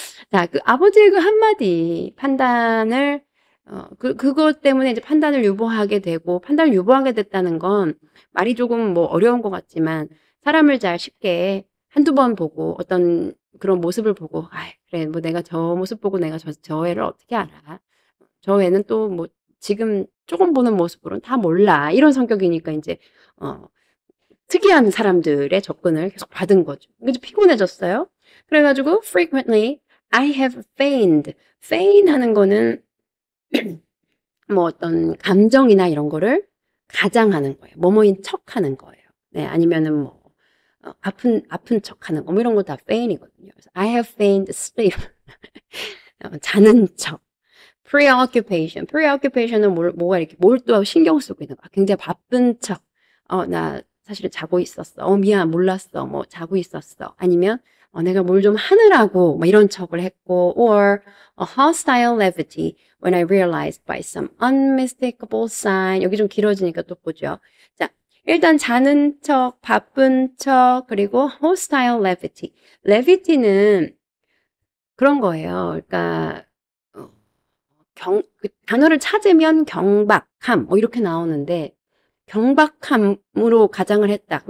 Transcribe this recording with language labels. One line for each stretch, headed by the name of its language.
Korean: 자, 그 아버지의 그 한마디 판단을 그것 때문에 이제 판단을 유보하게 되고 판단을 유보하게 됐다는 건 말이 조금 뭐 어려운 것 같지만 사람을 잘 쉽게 한두 번 보고 어떤 그런 모습을 보고 아 그래 뭐 내가 저 모습 보고 내가 저 애를 어떻게 알아? 저 애는 또 뭐 지금 조금 보는 모습으로는 다 몰라. 이런 성격이니까 이제 특이한 사람들의 접근을 계속 받은 거죠. 그래서 피곤해졌어요. 그래가지고
English: frequently I have feigned.
Korean: feign 하는 거는 뭐 어떤 감정이나 이런 거를 가장하는 거예요. 뭐뭐인 척하는 거예요. 네, 아니면은 뭐 아픈 척하는 거, 뭐 이런 거 다 feign이거든요. 그래서
English: I have feigned sleep.
Korean: 자는 척. preoccupation. preoccupation은 뭐가 이렇게 몰두하고 신경 쓰고 있는 거야. 굉장히 바쁜 척. 나 사실은 자고 있었어. 미안, 몰랐어. 뭐 자고 있었어. 아니면 내가 뭘 좀 하느라고 뭐 이런 척을 했고
English: or a hostile levity when I realized by some unmistakable sign.
Korean: 여기 좀 길어지니까 또 보죠. 자, 일단 자는 척, 바쁜 척, 그리고 hostile levity. levity는 그런 거예요. 그러니까 그 단어를 찾으면 경박함 뭐 이렇게 나오는데 경박함으로 가장을 했다.